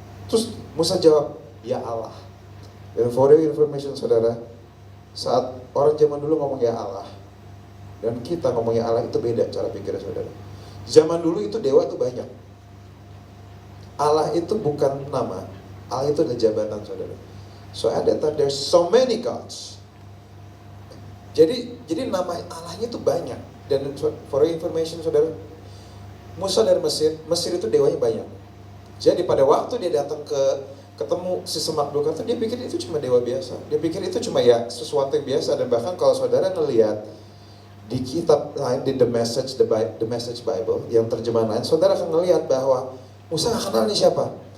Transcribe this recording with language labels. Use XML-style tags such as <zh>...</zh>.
<id>Terus Musa jawab, ya Allah. Dan</id> <en>for your information,</en> <id>saudara, saat orang zaman dulu ngomong ya Allah dan kita ngomong ya Allah, itu beda cara pikirnya, saudara. Zaman dulu itu dewa itu banyak. Allah itu bukan nama, Allah itu adalah jabatan, saudara.</id> <en>So at that time there's so many gods.</en> <id>Jadi nama Allahnya itu banyak. Dan</id> <en>for your information,</en> <id>saudara, Musa dari Mesir itu dewanya banyak. Jadi pada waktu dia datang ketemu si semak belukar itu, dia pikir itu cuma dewa biasa. Dia pikir itu cuma ya sesuatu yang biasa. Dan bahkan kalau saudara ngelihat di kitab lain, di The Message Bible yang terjemahan lain, saudara akan ngelihat bahwa Musa nggak kenal ini siapa.</id>